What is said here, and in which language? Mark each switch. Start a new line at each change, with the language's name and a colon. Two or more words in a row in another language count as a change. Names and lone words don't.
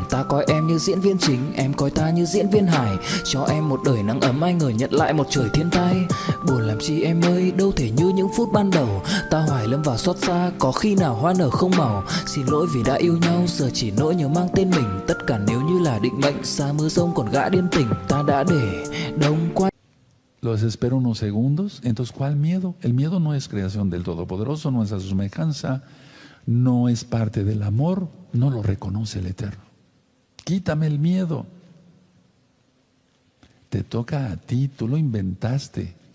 Vietnamese: Ta coi em như diễn viên chính, em coi ta như diễn viên hài. Cho em một đời nắng ấm, ai ngờ nhận lại một trời thiên tai. Buồn làm chi em ơi, đâu thể như những phút ban đầu. Ta hoài lâm vào xót xa, có khi nào hoa nở không màu. Xin lỗi vì đã yêu nhau, giờ chỉ nỗi nhớ mang tên mình. Tất cả nếu như là định mệnh, xa mưa rông còn gã điên tình. Ta đã để đông qua.
Spanish: Los espero unos segundos. Entonces, ¿cuál miedo? El miedo no es creación del Todopoderoso, no es a su semejanza, no es parte del amor, no lo reconoce el Eterno. Quítame el miedo. Te toca a ti, tú lo inventaste.